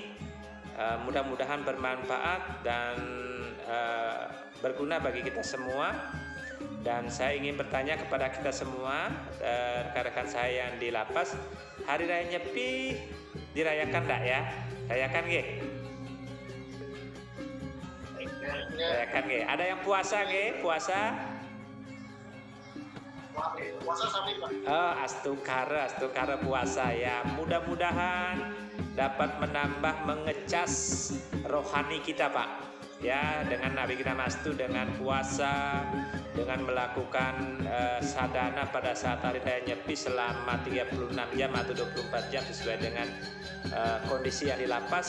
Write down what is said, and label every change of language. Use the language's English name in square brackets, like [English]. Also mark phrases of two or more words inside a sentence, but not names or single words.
[Indonesian] Mudah-mudahan bermanfaat dan berguna bagi kita semua. Dan saya ingin bertanya kepada kita semua, rekan-rekan saya yang di lapas, Hari Raya Nyepi dirayakan enggak ya? Rayakan nggih? Rayakan nggih? Ada yang puasa nggih? Puasa? Puasa sampai Pak. Astukara puasa ya. Mudah-mudahan dapat menambah, mengecas rohani kita, Pak. Ya, dengan [Sanskrit] Awigna Mastu, [Indonesian] dengan puasa, dengan melakukan sadhana pada saat Hari Raya Nyepi selama 36 jam atau 24 jam sesuai dengan kondisi yang di lapas.